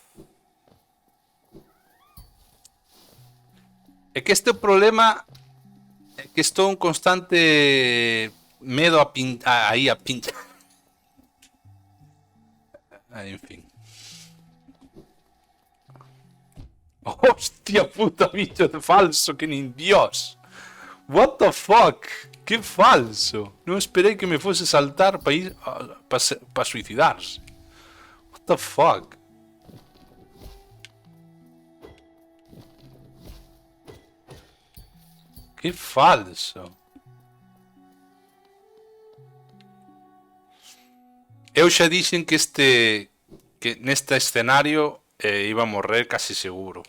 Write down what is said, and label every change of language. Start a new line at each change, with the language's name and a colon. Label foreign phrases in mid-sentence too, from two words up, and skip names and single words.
Galician: É que este problema é que estou un constante medo a aí a pintar. En fin. Hostia puta, bicho de falso, que nin Dios.
English: What the fuck?
Galician: Que falso. Non esperei que me fose saltar para ir para suicidarse.
English: What the fuck?
Galician: Que falso. Eu xa dixen que neste escenario iba a morrer casi seguro.